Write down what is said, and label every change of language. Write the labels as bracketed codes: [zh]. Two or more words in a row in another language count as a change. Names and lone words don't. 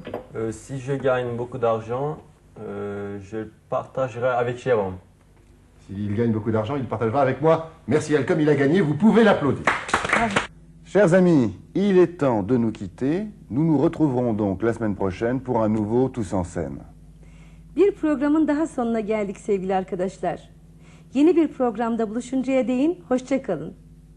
[fr] Si je gagne beaucoup d'argent, je le partagerai avec Jérôme. S'il gagne beaucoup d'argent, il partagera avec moi. Merci Alcom, il a gagné, vous pouvez l'applaudir. Chers amis, il est temps de nous quitter. Nous nous retrouverons donc la semaine prochaine pour un nouveau Tous en scène. [tr] Bir programın daha sonuna geldik sevgili arkadaşlar. Yeni bir programda buluşuncaya değin hoşça kalın.